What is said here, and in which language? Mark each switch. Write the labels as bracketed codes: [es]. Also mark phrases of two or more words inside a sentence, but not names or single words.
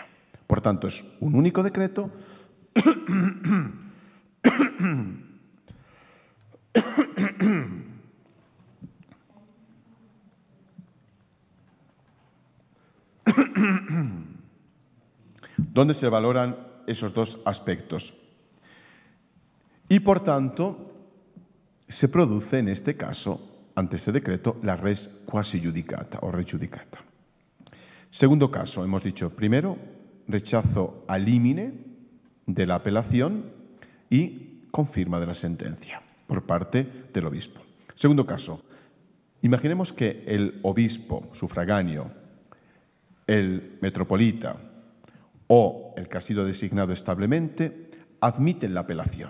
[es] Por tanto, es un único decreto donde se valoran esos dos aspectos. Y, por tanto, se produce en este caso, ante este decreto, la [la] res quasi judicata [es] o [la] res judicata. [es] Segundo caso, hemos dicho, primero, rechazo [la] a limine [es] de la apelación y confirma de la sentencia por parte del obispo. Segundo caso, imaginemos que el obispo sufragáneo, el metropolita o el que ha sido designado establemente admiten la apelación.